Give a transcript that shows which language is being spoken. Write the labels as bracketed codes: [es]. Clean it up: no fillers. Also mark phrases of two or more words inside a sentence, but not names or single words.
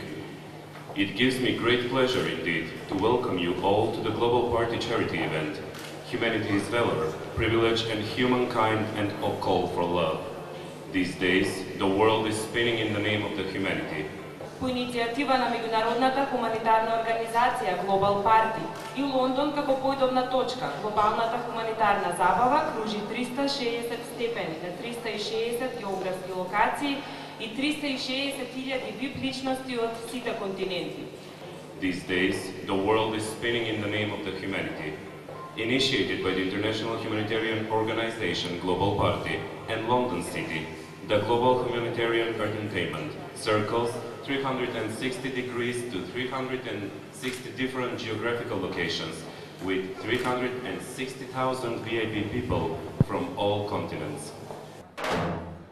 [en] It gives me great pleasure indeed to welcome you all to the Global Party charity event, Humanity is Valor, Privilege and Humankind and a Call for Love. These days, the world is spinning in the name of the humanity. [mk] По иницијатива на меѓународната хуманитарна организација Global Party и Лондон како појдовна точка, глобалната хуманитарна забава кружи 360 степени на 360 географски локации и 360.000 вип личности од сите континенти. [en] These days, the world is spinning in the name of the humanity. Initiated by the International Humanitarian Organization Global Party and London City, the Global Humanitarian Entertainment circles 360 degrees to 360 different geographical locations with 360,000 VIP people from all continents.